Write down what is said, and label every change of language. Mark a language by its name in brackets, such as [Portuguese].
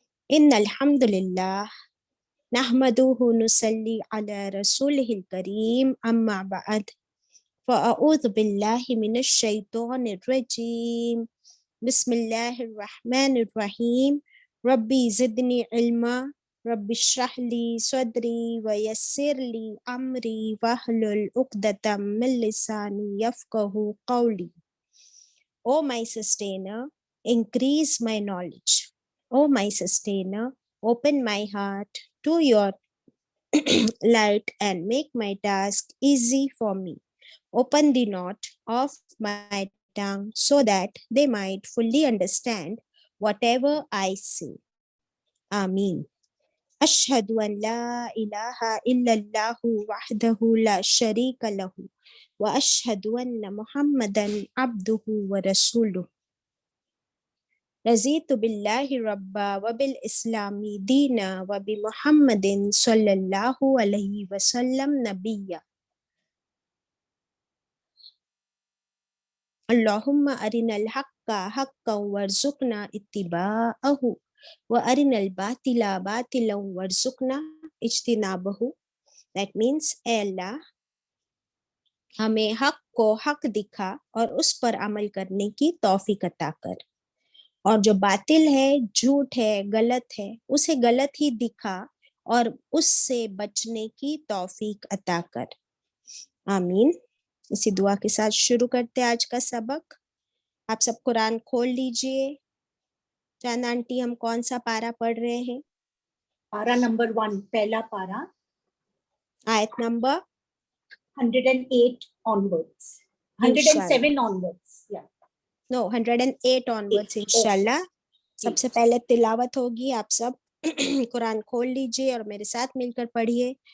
[Arabic] Innal hamdulillah نحمده نصلي على رسوله الكريم أما بعد فأعوذ بالله من الشيطان الرجيم بسم الله الرحمن الرحيم ربي زدني علما ربي اشرح لي صدري ويسر لي أمري واحلل عقدة من لساني يفقهوا قولي. [English] O my sustainer, increase my knowledge. O my sustainer, open my heart to your light and make my task easy for me. Open the knot of my tongue so that they might fully understand whatever I say. [Arabic] Ameen. Ashhadu an la ilaha illallah wahdahu la sharika lahu wa ashhadu anna Muhammadan abduhu wa rasuluh. رضيت بالله ربا وبالإسلام دينا وبمحمد صلى الله عليه وسلم نبيا. اللهم أرنا الحق حقا وارزقنا اتباعه وأرنا الباطل باطلا وارزقنا اجتنابه. [English] That means, [Urdu] اے اللہ ہمیں حق کو حق دکھا اور اس پر عمل کرنے کی توفیق عطا کر، اور جو باطل ہے، جھوٹ ہے، غلط ہے، اسے غلط ہی دکھا اور اس سے بچنے کی توفیق عطا کر. آمین. اسی دعا کے ساتھ شروع کرتے آج کا سبق. آپ سب قرآن کھول لیجئے. چاند آنٹی، ہم کون سا پارا پڑھ رہے ہیں؟ پارا نمبر 1، پہلا پارا، آیت number [English] 108 onwards. 107 onwards. Yeah. No, 108 onwards انشاءاللہ. [Urdu] سب سے پہلے تلاوت ہوگی. آپ سب قرآن کھول لیجئے اور میرے ساتھ مل کر پڑھیے.